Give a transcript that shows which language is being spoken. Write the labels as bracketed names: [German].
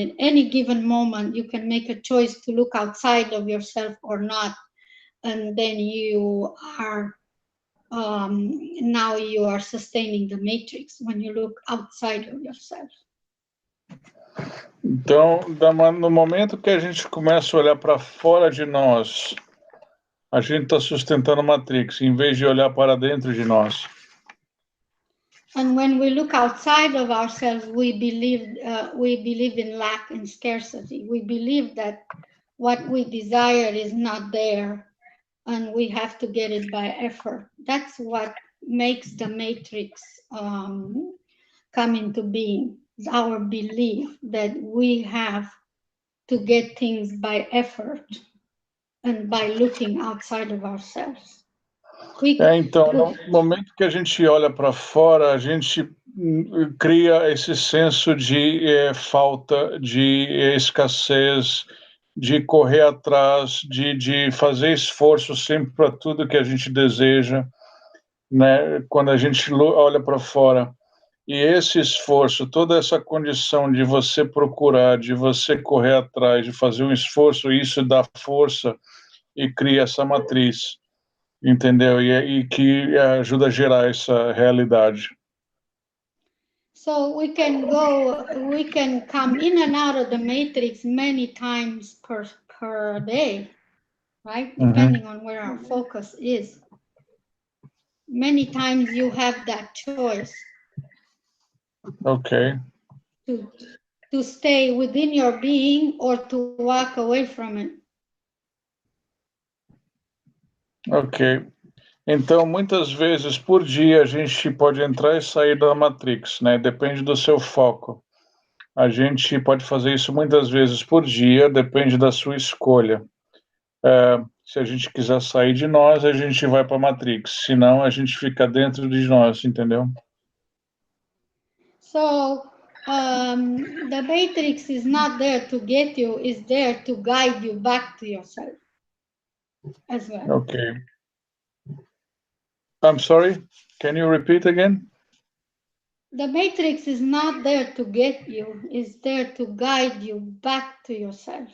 [English] At any given moment, you can make a choice to look outside of yourself or not, and then you are now you are sustaining the matrix when you look outside of yourself. [Portuguese] Então, no momento que a gente começa a olhar para fora de nós, a gente está sustentando a Matrix, em vez de olhar para dentro de nós. [English] And when we look outside of ourselves, we believe in lack and scarcity. We believe that what we desire is not there, and we have to get it by effort. That's what makes the matrix come into being. It's our belief that we have to get things by effort and by looking outside of ourselves. [Portuguese] Então, no momento que a gente olha para fora, a gente cria esse senso de falta, de escassez, de correr atrás, de fazer esforço sempre para tudo que a gente deseja, né? Quando a gente olha para fora. E esse esforço, toda essa condição de você procurar, de você correr atrás, de fazer um esforço, isso dá força e cria essa matriz. Entendeu? E que ajuda a gerar essa realidade. [English] So we can come in and out of the matrix many times per day, right? Depending on where our focus is. Many times you have that choice. Okay. To stay within your being or to walk away from it. Ok. [Portuguese] Então, muitas vezes por dia a gente pode entrar e sair da Matrix, né? Depende do seu foco. A gente pode fazer isso muitas vezes por dia, depende da sua escolha. Se a gente quiser sair de nós, a gente vai para a Matrix. Se não, a gente fica dentro de nós, entendeu? [English] So, the matrix is not there to get you, it's there to guide you back to yourself as well. Okay. I'm sorry, can you repeat again? The matrix is not there to get you, it's there to guide you back to yourself.